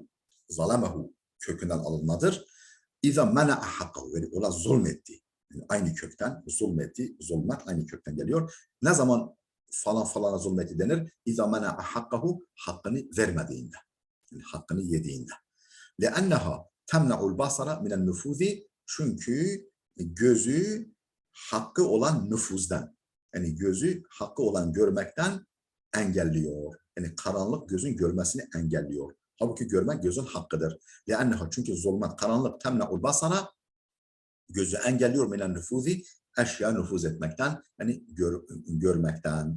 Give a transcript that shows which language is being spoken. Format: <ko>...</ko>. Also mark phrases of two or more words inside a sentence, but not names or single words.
<tr>Zalamehu kökünden alınmadır.</tr> <ar>إذا منع حقه,</ar> <tr>yani ona zulmetti. Yani aynı kökten zulmetti, zulmet aynı kökten geliyor. Ne zaman falan falana zulmetti denir?</tr> <ar>إذا منع حقه,</ar> <tr>hakkını vermediğinde. Yani hakkını yediğinde.</tr> <ar>لأنها تمنع البصر من النفوذ,</ar> <tr>çünkü gözü hakkı olan nüfuzdan, yani gözü hakkı olan görmekten engelliyor. Yani karanlık gözün görmesini engelliyor. Halbuki görmek gözün hakkıdır. لأنها, çünkü zulmet, karanlık,</tr> <ar>تمنع البصر,</ar> <tr>gözü engelliyor</tr> <ar>من النفوذ,</ar> <tr>eşya nüfuz etmekten, yani görmekten.</tr>